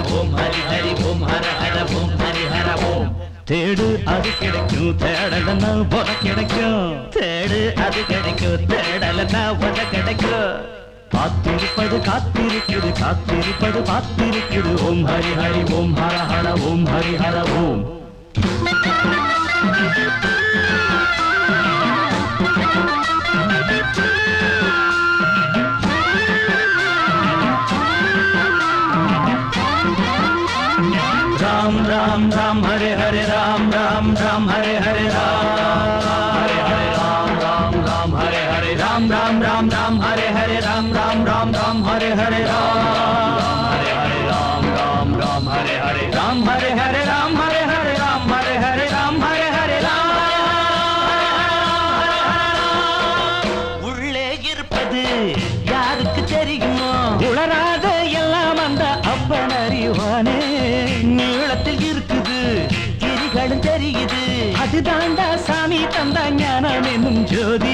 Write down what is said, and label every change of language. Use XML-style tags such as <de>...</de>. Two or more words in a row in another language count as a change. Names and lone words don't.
<sa>ஓம் ஹரி ஹரி ஓம் ஹர ஹர ஓம் ஹரி ஹர ஓம்.</sa> <ta>தேடு அது கிடைக்கும், தேடலன்னா உத கிடைக்கும். தேடு அது கிடைக்கும், தேடலன்னா உத கிடைக்கும். காத்திருப்பது காத்திருக்குது, காத்திருப்பது பார்த்திருக்குது.</ta> <sa>ஓம் ஹரி ஹரி ஓம் ஹர ஹர ஓம் ஹரி ஹர ஓம். राम राम राम हरे हरे राम राम राम हरे हरे राम हरे हरे राम राम राम हरे हरे राम राम राम राम हरे हरे राम राम राम राम हरे हरे राम हरे हरे राम राम राम हरे हरे राम हरे हरे राम हरे हरे राम हरे हरे राम हरे हरे राम.</sa> <ta>உள்ளே இருப்பது யாருக்கு தெரியுமோ? உளராத எல்லாம் அந்த அப்பன் அறிவானே. நீளத்தில் இருக்குது, கிரிகளும் தெரியுது. அதுதாண்டா சாமி தந்த ஞானம் என்னும் ஜோதி.</ta>